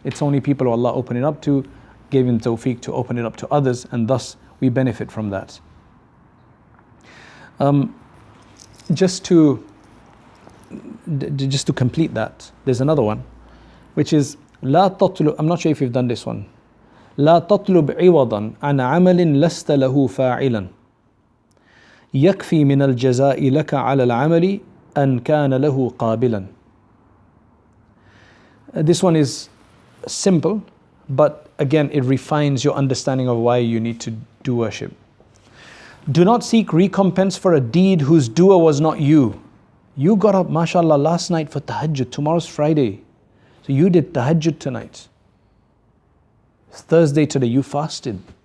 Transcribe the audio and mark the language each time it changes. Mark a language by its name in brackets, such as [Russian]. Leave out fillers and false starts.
[English] It's only people who Allah opened it up to, gave him tawfiq to open it up to others, and thus we benefit from that. Just to complete that, there's another one, which is لا تطلب. I'm not sure if you've done this one. [Arabic] لا تطلب عوضا عن عمل لست له فاعلا يكفي من الجزاء لك على العمل أن كان له قابلا. [English] This one is simple, but again, it refines your understanding of why you need to do worship. Do not seek recompense for a deed whose doer was not you. You got up, mashallah, last night for tahajjud. Tomorrow's Friday. So you did tahajjud tonight. It's Thursday today, you fasted.